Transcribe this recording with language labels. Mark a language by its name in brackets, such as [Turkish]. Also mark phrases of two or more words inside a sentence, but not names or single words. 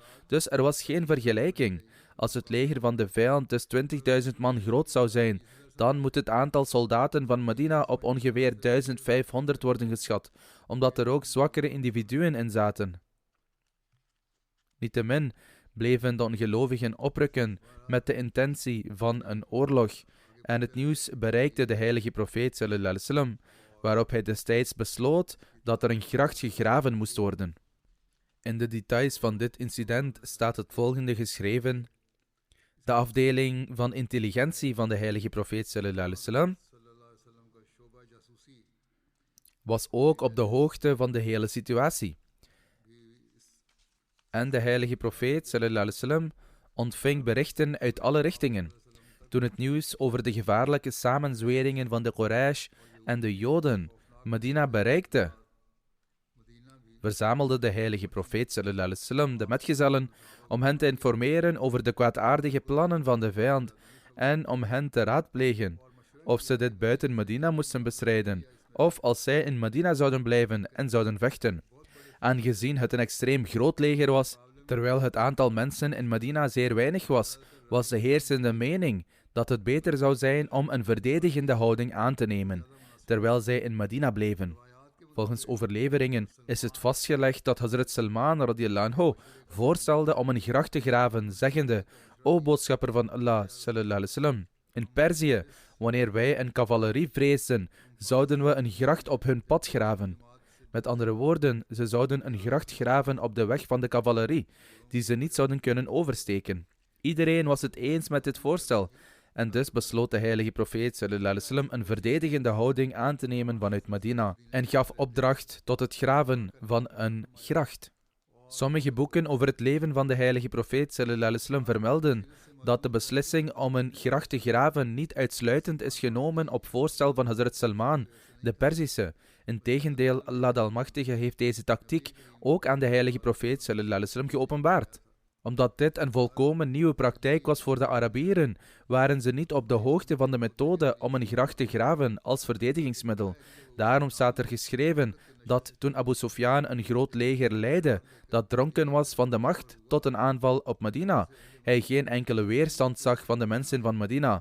[Dutch] Dus er was geen vergelijking. Als het leger van de vijand dus 20.000 man groot zou zijn, dan moet het aantal soldaten van Medina op ongeveer 1.500 worden geschat, omdat er ook zwakkere individuen in zaten. Niettemin bleven de ongelovigen oprukken met de intentie van een oorlog, en het nieuws bereikte de heilige profeet [Arabic] صلى الله عليه وسلم, [Dutch] waarop hij destijds besloot dat er een gracht gegraven moest worden. In de details van dit incident staat het volgende geschreven. De afdeling van intelligentie van de heilige profeet [Arabic] صلى الله عليه وسلم [Dutch] was ook op de hoogte van de hele situatie. En de heilige profeet [Arabic] صلى الله عليه وسلم [Dutch] ontving berichten uit alle richtingen. Toen het nieuws over de gevaarlijke samenzweringen van de Quraysh en de Joden Medina bereikte, verzamelde de heilige profeet [Arabic] صلى الله عليه وسلم [Dutch] de metgezellen om hen te informeren over de kwaadaardige plannen van de vijand en om hen te raadplegen of ze dit buiten Medina moesten bestrijden of als zij in Medina zouden blijven en zouden vechten. Aangezien het een extreem groot leger was, terwijl het aantal mensen in Medina zeer weinig was, was de heersende mening dat het beter zou zijn om een verdedigende houding aan te nemen, terwijl zij in Medina bleven. Volgens overleveringen is het vastgelegd dat Hazrat Salman [Arabic] رضي الله عنه [Dutch] voorstelde om een gracht te graven, zeggende: O boodschapper van Allah [Arabic] صلى الله عليه وسلم, [Dutch] in Perzië, wanneer wij een cavalerie vreesden, zouden we een gracht op hun pad graven. Met andere woorden, ze zouden een gracht graven op de weg van de cavalerie, die ze niet zouden kunnen oversteken. Iedereen was het eens met dit voorstel. En dus besloot de heilige profeet [Arabic] صلى الله عليه وسلم [Dutch] een verdedigende houding aan te nemen vanuit Medina en gaf opdracht tot het graven van een gracht. Sommige boeken over het leven van de heilige profeet [Arabic] صلى الله عليه وسلم [Dutch] vermelden dat de beslissing om een gracht te graven niet uitsluitend is genomen op voorstel van Hazrat Salman, de Perzische. Integendeel, Allah de Almachtige heeft deze tactiek ook aan de heilige profeet [Arabic] صلى الله عليه وسلم [Dutch] geopenbaard. Omdat dit een volkomen nieuwe praktijk was voor de Arabieren, waren ze niet op de hoogte van de methode om een gracht te graven als verdedigingsmiddel. Daarom staat er geschreven dat toen Abu Sufyan een groot leger leidde, dat dronken was van de macht tot een aanval op Medina, hij geen enkele weerstand zag van de mensen van Medina.